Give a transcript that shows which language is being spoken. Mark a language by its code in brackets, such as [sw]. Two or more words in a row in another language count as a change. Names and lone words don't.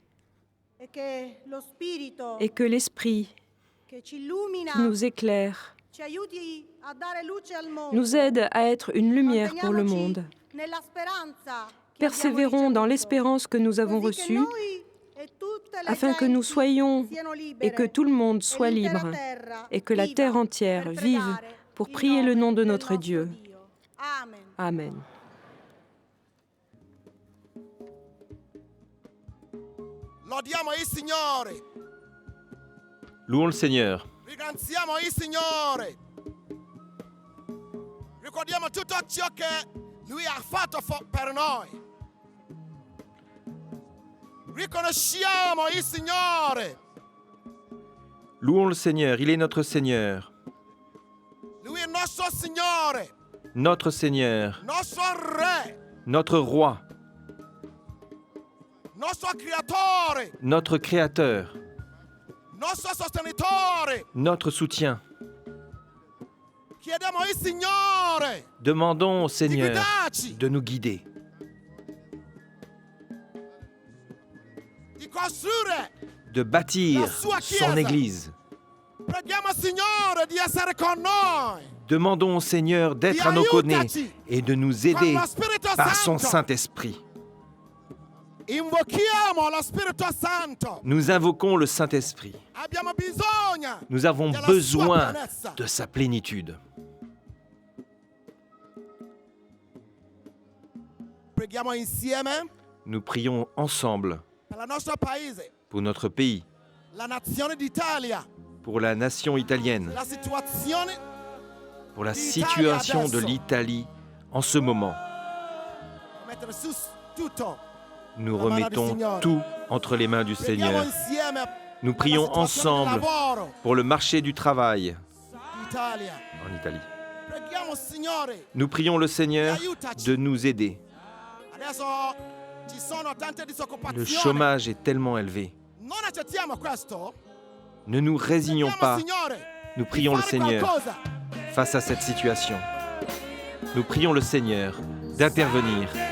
[fr] Et que l'Esprit qui nous éclaire nous aide à être une lumière pour le monde. Persévérons dans l'espérance que nous avons reçue, afin que nous soyons et que tout le monde soit libre, et que la terre entière vive pour prier le nom de notre Dieu. Amen. [it] Lodiamo il Signore. [fr] Louons le Seigneur. [it] Ringraziamo il Signore. Ricordiamo tutto ciò che Lui ha fatto per noi. Riconosciamo il Signore. [fr] Louons le Seigneur, il est notre Seigneur. [it] Lui è il nostro Signore. [fr] Notre Seigneur, [it] Nostro Re. [fr] notre Roi, [it] Nostro Creatore. [fr] notre Créateur, [it] Nostro Sostenitore. [fr] notre soutien. [it] Chiediamo al Signore [fr] Demandons au [it] di [fr] Seigneur [it] guidarci, [fr] de nous guider, [it] di costruire. [fr] de bâtir son Église. [it] Preghiamo al Signore di essere con noi. [fr] Demandons au Seigneur d'être à nos côtés et de nous aider [it] Con lo Spirito [fr] par son [it] Santo. [fr] Saint-Esprit. [it] Invochiamo lo Spirito Santo. [fr] Nous invoquons le Saint-Esprit. [it] Abbiamo bisogno. [fr] Nous avons [it] della [fr] besoin [it] sua pienezza. [fr] de sa plénitude. [it] Preghiamo insieme [fr] Nous prions ensemble [it] per il nostro paese, [fr] pour notre pays, [it] la nazione d'Italia, [fr] pour la nation italienne, [it] la situazione. [fr] pour la situation de l'Italie en ce moment. [it] Mettere su tutto. [fr] Nous remettons tout entre les mains du [it] Preghiamo [fr] Seigneur. [it] insieme [fr] Nous [it] per la [fr] prions [it] situazione del [fr] ensemble [it] lavoro [fr] pour le marché du travail [it] d'Italia. [fr] en Italie. [it] Preghiamo Signore. [fr] Nous prions le Seigneur de nous aider. [it] Adesso ci sono tante [fr] Le [it] disoccupazioni. [fr] chômage est tellement élevé. [it] Non accettiamo questo. [fr] Ne nous résignons [it] Preghiamo [fr] pas. [it] Signore [fr] Nous [it] di [fr] prions le [it] fare [fr] Seigneur [it] qualcosa. [fr] face à cette situation. Nous prions le Seigneur d'intervenir.